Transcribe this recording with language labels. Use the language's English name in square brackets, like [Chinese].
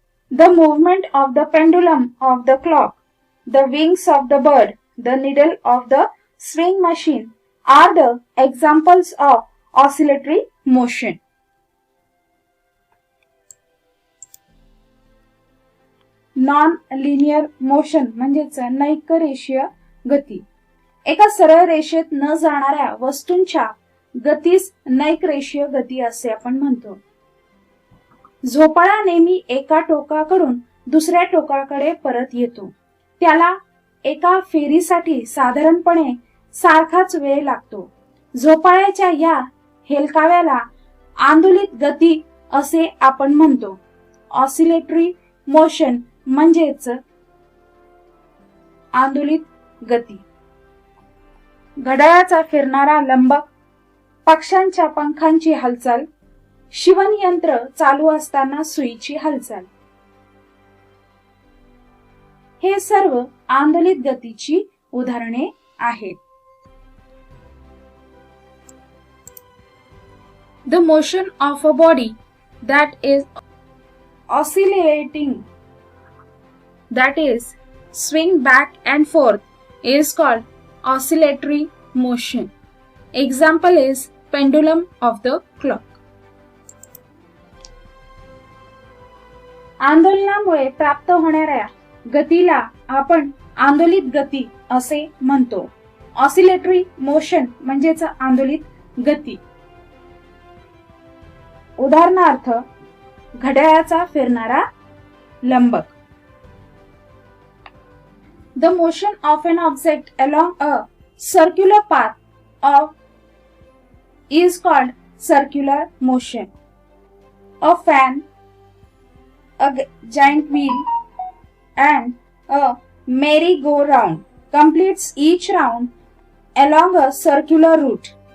[English] The movement of the pendulum of the clock, the wings of the bird, the needle of the swing machine are the examples of oscillatory motion. [Marathi] Non-linear motion म्हणजेच नैकरेषीय गती. एका सरळ रेषेत न जाणाऱ्या वस्तूंच्या गतीस नैकरेषीय गती असे आपण म्हणतो. झोपाळा नेहमी एका टोकाकडून दुसऱ्या टोकाकडे परत येतो. त्याला एका फेरीसाठी साधारणपणे सारखाच वेळ लागतो. झोपाळ्याच्या या हेलकाव्याला आंदोलित गती असे आपण म्हणतो. ऑसिलेटरी मोशन म्हणजेच आंदोलित गती. घड्याळाचा फिरणारा लंबक, पक्ष्यांच्या पंखांची हालचाल, शिवण यंत्र चालू असताना सुईची हालचाल. हे सर्व आंदोलित गतीची उदाहरणे आहेत. [English] The motion of a body that is oscillating, that is swing back and forth, is called oscillatory motion. Example is pendulum of the clock. [Marathi] आंदोलनामुळे प्राप्त होणाऱ्या गतीला आपण आंदोलित गती असे म्हणतो. ऑसिलेटरी मोशन म्हणजेच आंदोलित गती. उदाहरणार्थ घड्याळाचा फिरणारा लंबक. [English] The motion of an object along a circular path is called circular motion. A fan, a giant wheel, and a merry-go-round completes each round along a circular route.